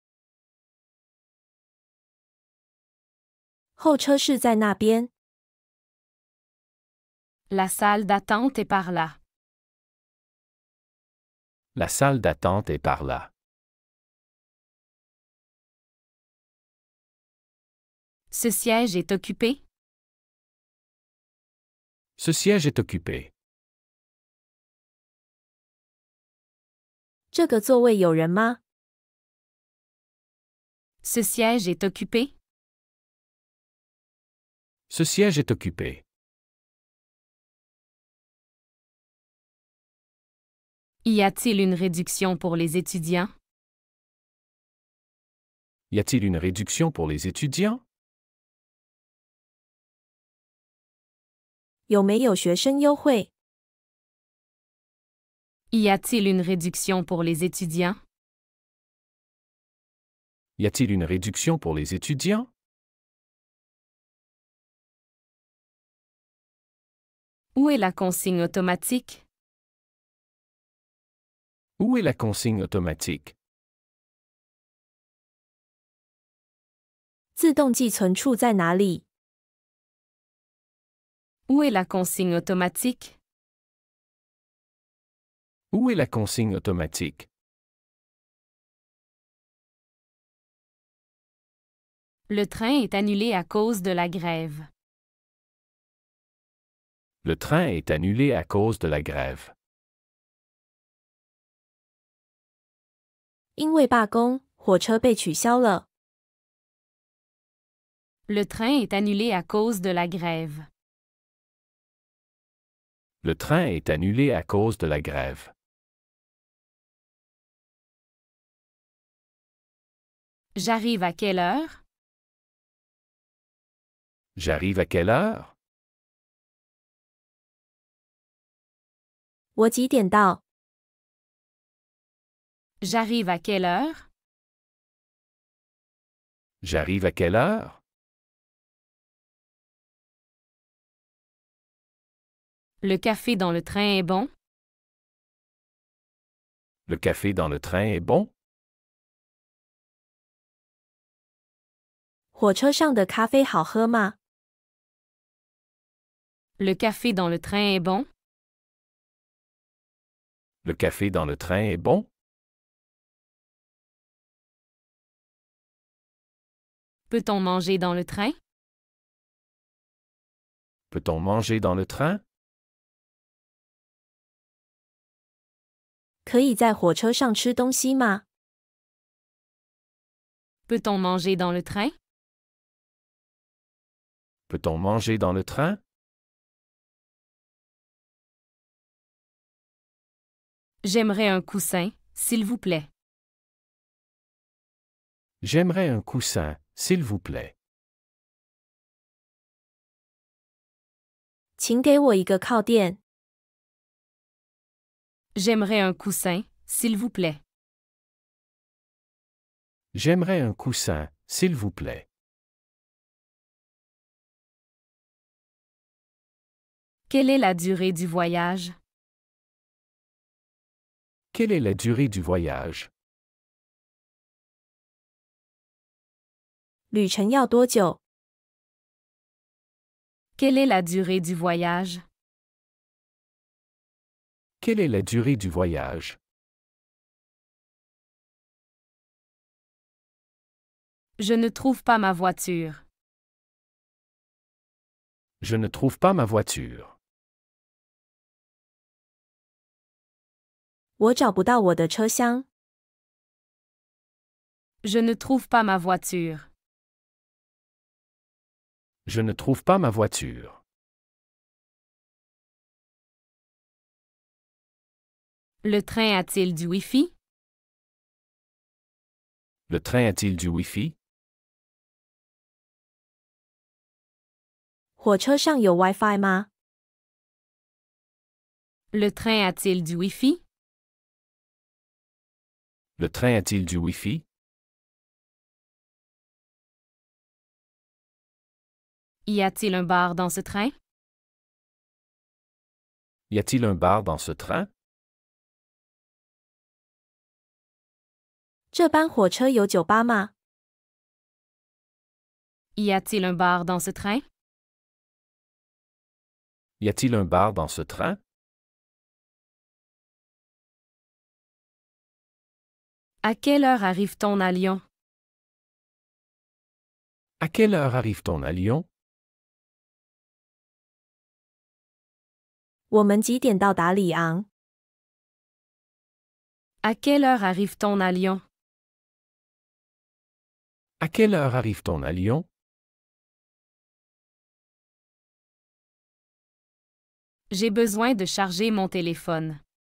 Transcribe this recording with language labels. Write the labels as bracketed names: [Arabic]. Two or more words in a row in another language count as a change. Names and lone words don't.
[Chinese] 候车室在那边。 [French] La salle d'attente est par là. La salle d'attente est par là. Ce siège est occupé? Ce siège est occupé. [Chinese] 这个座位有人吗？ [French] Ce siège est occupé? Ce siège est occupé. Y a-t-il une réduction pour les étudiants? Y a-t-il une réduction pour les étudiants? [Chinese] 有没有学生优惠？ [French] Y a-t-il une réduction pour les étudiants? Y a-t-il une réduction pour les étudiants? Où est la consigne automatique? Où est la consigne automatique? [Chinese] 自动寄存处在哪里？ [French] Où est la consigne automatique? Où est la consigne automatique? Le train est annulé à cause de la grève. Le train est annulé à cause de la grève. [Chinese] 因为罢工，火车被取消了。 [French] Le train est annulé à cause de la grève. Le train est annulé à cause de la grève. J'arrive à quelle heure? J'arrive à quelle heure? [Chinese] 我几点到？ [French] J'arrive à quelle heure? J'arrive à quelle heure? Le café dans le train est bon? Le café dans le train est bon? [Chinese] 火车上的咖啡好喝吗？ [French] Le café dans le train est bon? Le café dans le train est bon? Peut-on manger dans le train? Peut-on manger dans le train? [Chinese] 可以在火车上吃东西吗？ [French] Peut-on manger dans le train? Peut-on manger dans le train? J'aimerais un coussin, s'il vous plaît. J'aimerais un coussin, s'il vous plaît. [Chinese] 请给我一个靠垫。 [French] J'aimerais un coussin, s'il vous plaît. J'aimerais un coussin, s'il vous plaît. Quelle est la durée du voyage? Quelle est la durée du voyage? [Chinese] 旅程要多久？ [French] Quelle est la durée du voyage? Quelle est la durée du voyage? Je ne trouve pas ma voiture. Je ne trouve pas ma voiture. [Chinese] 我找不到我的车厢。 [French] Je ne trouve pas ma voiture. Je ne trouve pas ma voiture. Le train a-t-il du Wi-Fi? Le train a-t-il du Wi-Fi? [Chinese] 火车上有 WiFi 吗？ [French] Le train a-t-il du Wi-Fi? Le train a-t-il du Wi-Fi? Y a-t-il un bar dans ce train? Y a-t-il un bar dans ce train? [Chinese] 这班火车有酒吧吗？ [French] Y a-t-il un bar dans ce train? Y a-t-il un bar dans ce train? À quelle heure arrive-t-on à Lyon? À quelle heure arrive-t-on à Lyon? [Chinese] 我们几点到达里昂？ [French] À quelle heure arrive-t-on à Lyon? À quelle heure arrive-t-on à Lyon? J'ai besoin de charger mon téléphone.